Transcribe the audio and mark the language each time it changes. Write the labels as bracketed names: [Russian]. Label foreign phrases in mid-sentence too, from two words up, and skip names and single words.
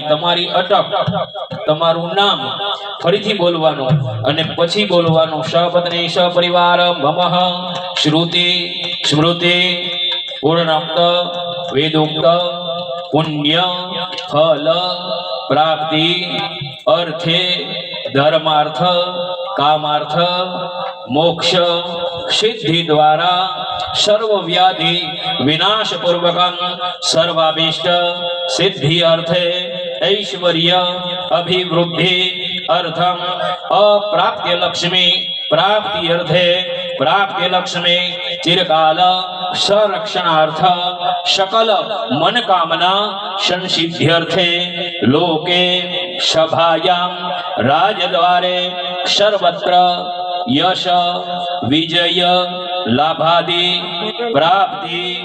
[Gujarati] તમારી અટક તમારું નામ ફરીથી બોલવાનું અને પછી બોલવાનું [Sanskrit] સપત્ની સપરિવાર મમઃ શ્રુતિ સ્મૃતિ પૂર્ણોક્ત વેદોક્ત પુણ્ય ફલ પ્રાપ્તિ અર્થે धर्मार्थ कामार्थ मोक्ष सिद्धि द्वारा सर्व व्याधि विनाश पूर्वकम सर्वाभीष्ट सिद्धि अर्थे ऐश्वर्य अभिवृद्धि अर्थम अप्राप्य लक्ष्मी प्राप्ति अर्थे प्राप्ति लक्ष्मी चिरकाल संरक्षणार्थ सकल मनकामना संसिद्ध्यर्थे लोके सभायां राजद्वारे सर्वत्र यश विजय लाभादि प्राप्ति